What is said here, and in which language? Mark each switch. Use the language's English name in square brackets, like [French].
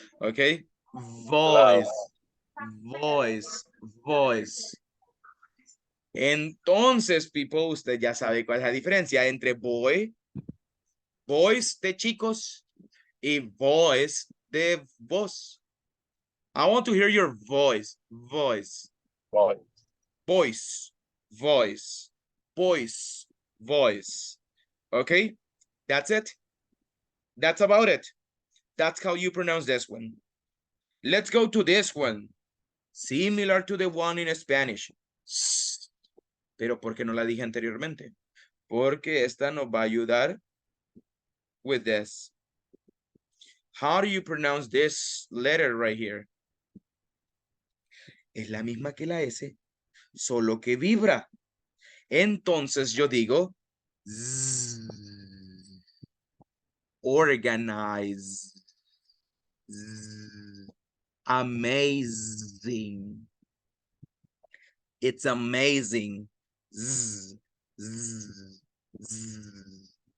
[English] Okay. Voice. Voice. Voice. [Spanish] Entonces, people, usted ya sabe cuál es la diferencia entre boy, voice de chicos, y voice de voz. [English] I want to hear your voice. Voice. Voice. Voice. Voice. Voice. Okay? That's it. That's about it. That's how you pronounce this one. Let's go to this one. Similar to the one in Spanish. [Spanish] Pero ¿por qué no la dije anteriormente? Porque esta nos va a ayudar [English] with this. How do you pronounce this letter right here? [Spanish] Es la misma que la S, solo que vibra. Entonces yo digo zzz, organize, zzz, amazing. [English] It's amazing. Zzz, zzz, zzz.